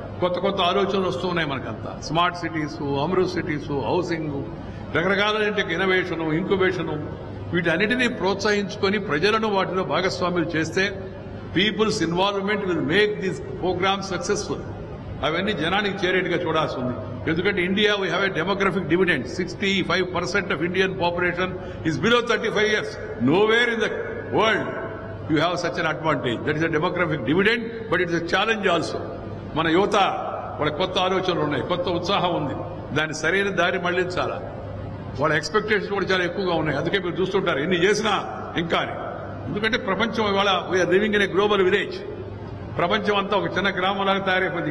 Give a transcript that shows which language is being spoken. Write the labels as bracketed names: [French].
[Telugu] కొత్త కొత్త ఆలోచనలు వస్తూ ఉన్నాయి మనకంతా. Smart cities, Amrit cities, housing, రకరకాలైన ఇన్నోవేషన్, ఇంక్యుబేషన్, వీటన్నిటినీ ప్రోత్సహించుకొని ప్రజలను వాటిలో భాగస్వాములు చేస్తే [English] Peoples involvement will make these programmes successful. [Telugu] అవన్నీ జనానికి చేరేట్టుగా చూడాల్సి ఉంది. ఎందుకంటే [English] India we have a demographic dividend. 65% of Indian population is below 35 years. Nowhere in the world you have such an advantage. That is a demographic dividend, but it is a challenge also. [Telugu] మన యువత వాళ్ళ కొత్త ఆలోచనలు ఉన్నాయి, కొత్త ఉత్సాహం ఉంది. దాన్ని సరైన దారి మళ్లించాలా. వాళ్ళ ఎక్స్పెక్టేషన్స్ కూడా చాలా ఎక్కువగా ఉన్నాయి. అందుకే మీరు చూస్తుంటారు ఎన్ని చేసినా ఇంకా అని. ఎందుకంటే ప్రపంచం ఇవాళ [English] We are living in a global village. [Telugu] ప్రపంచం అంతా ఒక చిన్న గ్రామంలాగా తయారైపోయింది.